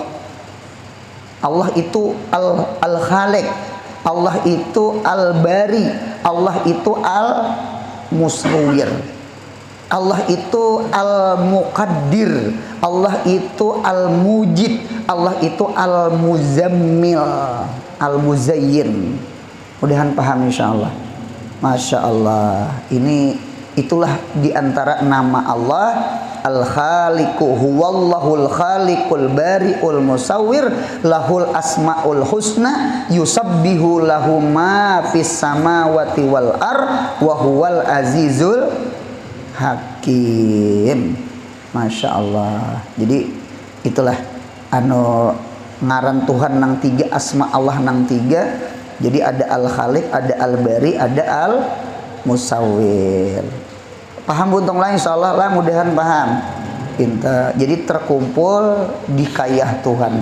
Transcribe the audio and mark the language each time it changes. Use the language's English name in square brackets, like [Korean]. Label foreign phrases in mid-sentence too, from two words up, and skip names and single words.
[Banjar] Allah itu al-khaliq, Allah itu al-bari, Allah itu al-musawwir, Allah itu al-muqaddir, Allah itu al-mujid, Allah itu al-muzammil, al-muzayyin. Mudahan paham insyaallah. [Arabic] ما شاء الله. [Banjar] Itulah diantara nama Allah [Arabic] الخالق هو الله الخالق البارئ المصور له الأسماء الحسنى يسبح له ما في السماوات والأر وهو العزيز الحكيم. ما شاء الله. [Banjar] Jadi itulah ngaran Tuhan nang tiga, asma Allah nang tiga. Jadi ada al-khaliq, ada al-bari, ada al-musawwir. Paham buntung lain insyaallah lah, mudahan paham. Jadi terkumpul di kayah Tuhan.